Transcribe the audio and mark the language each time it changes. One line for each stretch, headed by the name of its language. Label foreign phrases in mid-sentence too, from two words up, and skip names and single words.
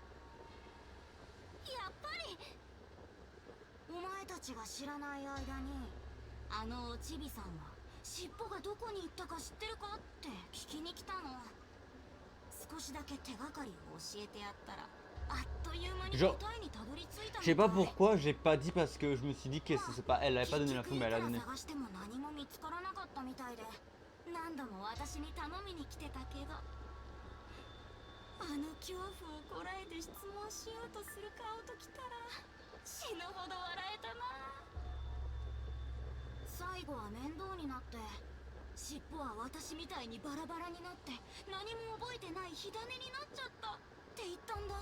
Japanese: やっぱりお前たちが知らない間にあのおちびさんは尻尾がどこに行ったか知ってるかって聞きに来たの。少しだけ手がかりを教えてやったらあっという間に答えにたどり着いたみたい。
French: Je sais pas pourquoi, j'ai pas dit parce que je me suis dit que c'est pas elle, elle avait pas donné l'info mais elle a donné.
Japanese: 探しても何も見つからなかったみたいで何度も私に頼みに来てたけど、あの恐怖をこらえて質問しようとする顔ときたら死ぬほど笑えたな。最後は面倒になって尻尾は私みたいにバラバラになって何も覚えてない火種になっちゃったって言ったんだ。